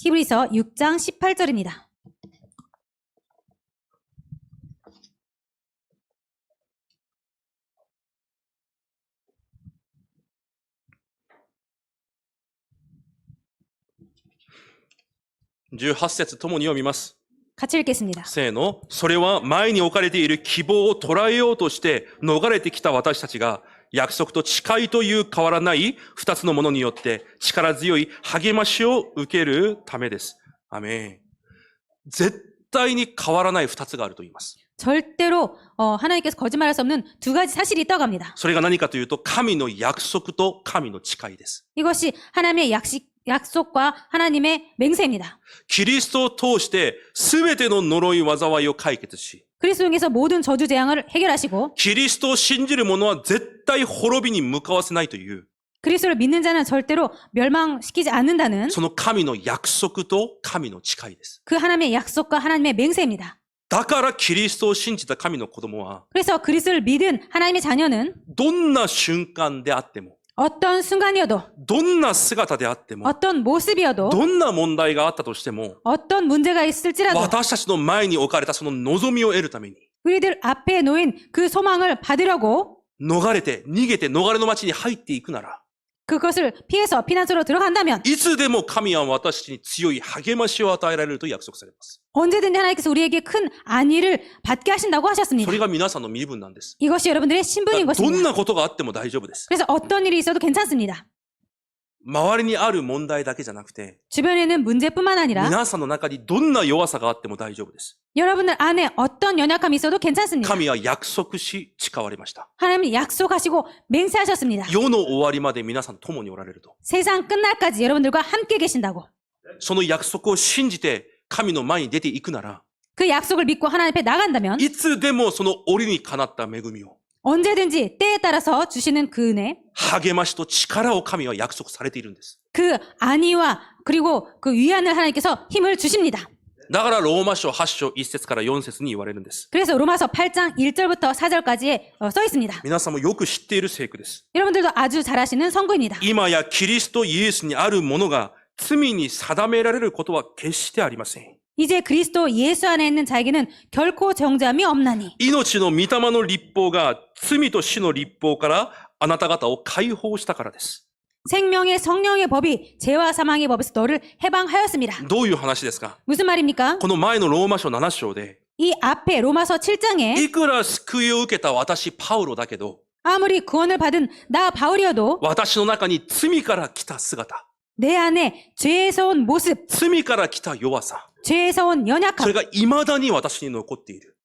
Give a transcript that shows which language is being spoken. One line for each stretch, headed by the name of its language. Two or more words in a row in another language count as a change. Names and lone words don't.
Korean: 히브리서 6장 18절입니다.
Japanese: 18 節ともに読みます。
Korean: 같이 읽겠습니다.
Japanese: せーの。それは前に置かれている希望を捉えようとして逃れてきた私たちが約束と誓いという変わらない二つのものによって力強い励ましを受けるためです。アメン。絶対に変わらない二つがあると言います。
Korean: 절대로 하나님께서 거짓말할 수 없는 두 가지 사실이 있다고 합니다.
Japanese: それが何かというと神の約束と神の誓いです。
Korean: 이것이 하나님의 약속과 하나님의 맹세입니다.
Japanese: キリストを通して全ての呪い災いを解決し、
Korean: 그리스도 통해서 모든 저주 재앙을 해결하시고
Japanese: キリストを信じる者は絶対滅びに向かわせないという、
Korean: 그리스도 그리스도를 믿는 자는 절대로 멸망시키지 않는다는
Japanese: その神の約束と神の誓いです。
Korean: 그 하나님의 약속과 하나님의 맹세입니다.
Japanese: だからキリストを信じた神の子供は、
Korean: 그래서 그리스도를 믿은 하나님의 자녀는
Japanese: どんな瞬間であっても、
Korean: 어떤 순간이어도
Japanese: どんな姿であっても、
Korean: 어떤 모습이어도
Japanese: どんな問題があったとしても、
Korean: 어떤 문제가 있을지라도
Japanese: 私たちの前に置かれたその望みを得るために、
Korean: 우리들 앞에 놓인 그 소망을 받으려고
Japanese: 逃れて、逃げて、逃れの町に入っていくなら、
Korean: 그것을 피해서 피난소로 들어간다면
Japanese: いつでも神は私たちに強い励ましを与えられると約束されます。
Korean: 언제든지 하나님께서 우리에게 큰 안위를 받게 하신다고
Japanese: そ
Korean: 하셨습니다.
Japanese: れが皆さんの身分なんです。
Korean: 이것이 여러분들의 신분인
Japanese: どん
Korean: 것입니다.
Japanese: なことがあっても大丈夫です。
Korean: 그래서 어떤 일이 있어도 괜찮습니다.
Japanese: 周りにある問題だけじゃなくて、
Korean: 주변에는 문제뿐만 아니라
Japanese: 皆さんの中にどんな弱さがあっても大丈夫です。
Korean: 여러분들 안에 어떤 연약함이 있어도 괜찮습니다.
Japanese: 神は約束し誓われました。
Korean: 하나님이 약속하시고 맹세하셨습니다.
Japanese: 世の終わりまで皆さんと共におられると。
Korean: 세상 끝날까지 여러분들과 함께 계신다고.
Japanese: その約束を信じて神の前に出ていくなら、
Korean: 그 약속을 믿고 하나님 앞에 나간다면
Japanese: いつでもその折にかなった恵みを、
Korean: 언제든지 때에 따라서 주시는 그 은혜,
Japanese: 励ましと力を神は約束されているんです。
Korean: 그 안위와 그리고 그 위안을 하나님께서 힘을 주십니다.
Japanese: だからローマ書8章1節から4節に言われるんです。
Korean: 그래서 로마서 8장 1절부터 4절까지에 써 있습니다.
Japanese: 皆さんもよく知っている聖句です。
Korean: 여러분들도 아주 잘 아시는 선구입니다.
Japanese: 今やキリストイエスにあるものが罪に定められることは決してありません。
Korean: 이제 그리스도 예수 안에 있는 자에게는 결코 정죄함이 없나니
Japanese: 命の御霊の立法が罪と死の立法からあなた方を解放したからです。
Korean: 생명의 성령의 법이 죄와 사망의 법에서 너를 해방하였습니다.
Japanese: どういう話ですか？
Korean: 무슨 말입니까?
Japanese: この前のローマ書7章で、
Korean: 이 앞에 로마서 7장에
Japanese: いくら救いを受けた私パウロだけど、
Korean: 아무리 구원을 받은 나 바울이어도
Japanese: 私の中に罪から来た姿、
Korean: 내 안에 죄에서 온 모습,
Japanese: 罪から来た弱さ、
Korean: 죄에서 온
Japanese: そ
Korean: 연약함,
Japanese: れが未だに私に残っている。